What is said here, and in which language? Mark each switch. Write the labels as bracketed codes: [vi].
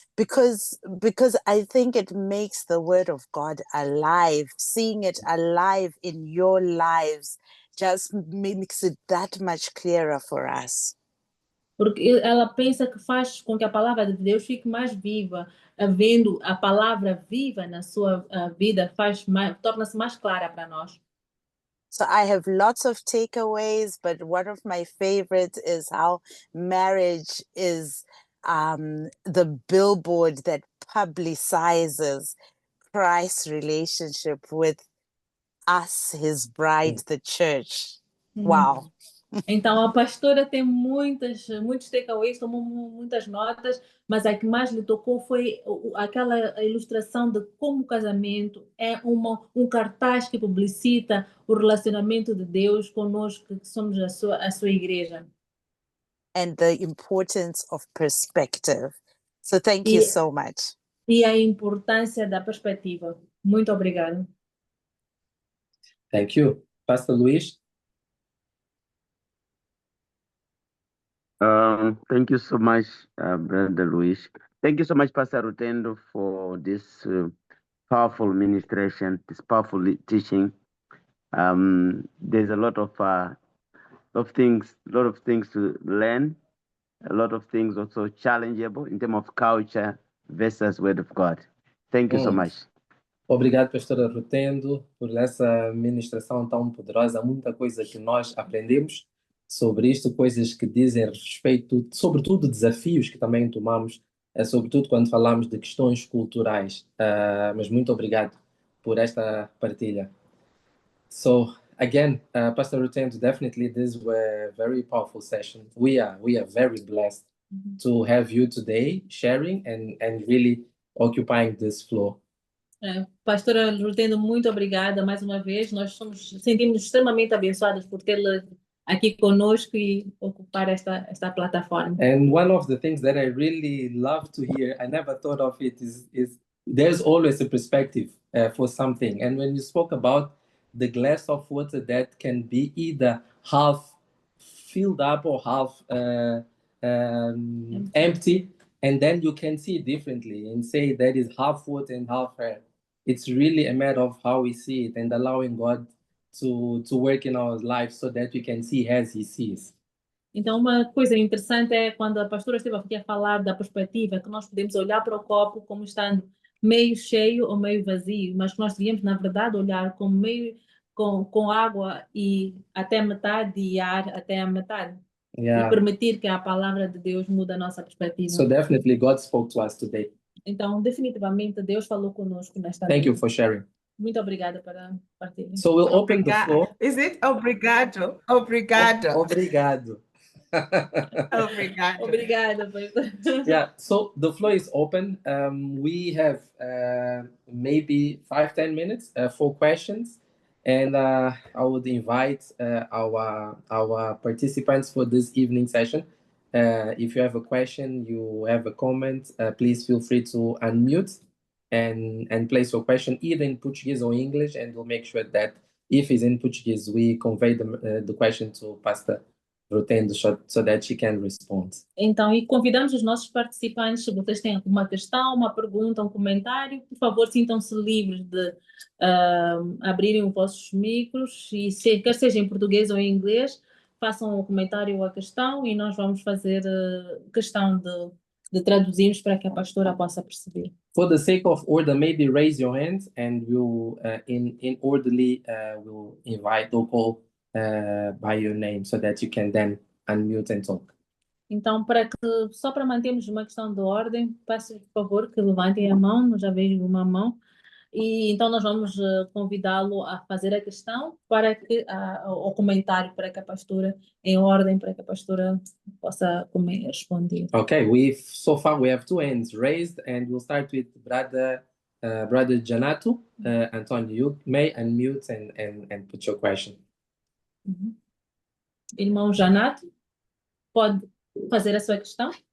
[en] Because I think it makes the word of God alive. Seeing it alive in your lives just makes it that much clearer for us. [pt] Porque ela pensa que faz com que a palavra de Deus fique mais viva, havendo a palavra viva na sua vida, torna-se mais clara para nós. [en] So I have lots of takeaways, but one of my favorites is how marriage is the billboard that publicizes Christ's relationship with us, his bride, the church. Wow. [pt] Então, a pastora tem muitos takeaways, tomou muitas notas, mas a que mais lhe tocou foi aquela ilustração de como o casamento é um cartaz que publicita o relacionamento de Deus conosco, que somos a sua igreja. [en] And the importance of perspective. So thank you so much. [pt] E a importância da perspectiva. Muito obrigada. [en] Thank you. Pastor Luís? Thank you so much, Brother Luis. Thank you so much, Pastor Rutendo, for this powerful ministration, this powerful teaching. There's a lot of things to learn, a lot of things also challengeable in terms of culture versus Word of God. Thank you so much. [pt] Obrigado, pastora Rutendo, por essa ministração tão poderosa. Muita coisa que nós aprendemos sobre isto, coisas que dizem respeito, sobretudo desafios que também tomamos, sobretudo quando falamos de questões culturais. Mas muito obrigado por esta partilha. [en] So again, Pastor Rutendo, definitely these were very powerful sessions. We are very blessed to have you today sharing and really occupying this floor. [pt] Pastora Rutendo, muito obrigada mais uma vez. Nós sentimos extremamente abençoados por tê-la aqui conosco e ocupar esta plataforma. [en] And one of the things that I really love to hear, I never thought of it, is there's always a perspective for something. And when you spoke about the glass of water that can be either half filled up or half empty, and then you can see it differently and say that is half water and half air. It's really a matter of how we see it and allowing God to work in our lives so that we can see as He sees. [pt] Então, uma coisa interessante é quando a pastora esteve aqui a falar da perspectiva, que nós podemos olhar para o copo como estando meio cheio ou meio vazio, mas que nós devíamos, na verdade, olhar como meio com água e até metade e ar até a metade. [en] Yeah. [pt] E permitir que a palavra de Deus mude a nossa perspectiva. [en] So definitely God spoke to us today. [pt] Então, definitivamente, Deus falou conosco nesta [en] Thank you for sharing. [pt] Muito obrigada pela partilha. [en] So we'll open the floor. Is it [pt] obrigado? Obrigado. Obrigado. Obrigado. Obrigada, pastor. [en] Yeah, so the floor is open. We have maybe 5-10 minutes for questions. And I would invite our participants for this evening session. If you have a question, you have a comment, please feel free to unmute and place your question either in Portuguese or English, and we'll make sure that if it's in Portuguese, we convey the question to Pastor Rutendo so that she can respond. [pt] Então, e convidamos os nossos participantes, se vocês têm alguma questão, uma pergunta, um comentário, por favor, sintam-se livres de abrirem os vossos micros, e quer seja em português ou em inglês, façam o comentário ou a questão, e nós vamos fazer questão de de traduzirmos para que a pastora possa perceber. [en] For the sake of order, maybe raise your hand and we'll, in orderly, we'll invite or call by your name so that you can then unmute and talk. [pt] Então, só para mantermos uma questão de ordem, peço por favor que levantem a mão, já vejo uma mão, e então nós vamos convidá-lo a fazer a questão para que, o comentário para que a pastora, em ordem, para que a pastora possa responder. [en] Okay, so far we have two hands raised and we'll start with Brother Janato. Antonio, you may unmute and put your question. Uhum. [pt] Irmão Janato, pode fazer a sua questão?